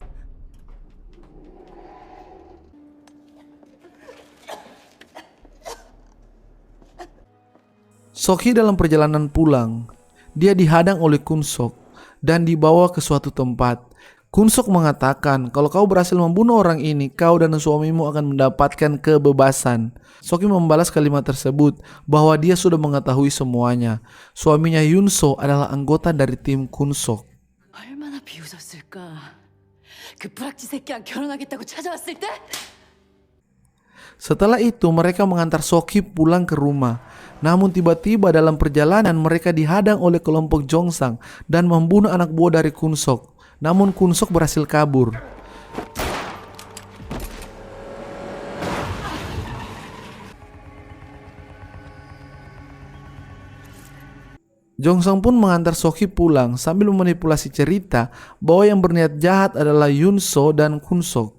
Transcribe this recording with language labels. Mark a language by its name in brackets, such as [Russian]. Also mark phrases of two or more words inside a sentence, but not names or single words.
[Indonesian] Sok-hee dalam perjalanan pulang, dia dihadang oleh Kun Sok dan dibawa ke suatu tempat. Kun Sok mengatakan, kalau kau berhasil membunuh orang ini, kau dan suamimu akan mendapatkan kebebasan. Sok-hee membalas kalimat tersebut bahwa dia sudah mengetahui semuanya. Suaminya Yunso adalah anggota dari tim Kun Sok. [Korean] 얼마나 비웃었을까. 그 불악지 새끼랑 결혼하겠다고 찾아왔을 때? [Indonesian] Setelah itu mereka mengantar Sok-hee pulang ke rumah. Namun tiba-tiba dalam perjalanan mereka dihadang oleh kelompok Jong Sang dan membunuh anak buah dari Kun Sok. Namun Kun Sok berhasil kabur. Jong Sang pun mengantar Sok-hee pulang sambil memanipulasi cerita bahwa yang berniat jahat adalah Yunso dan Kun Sok.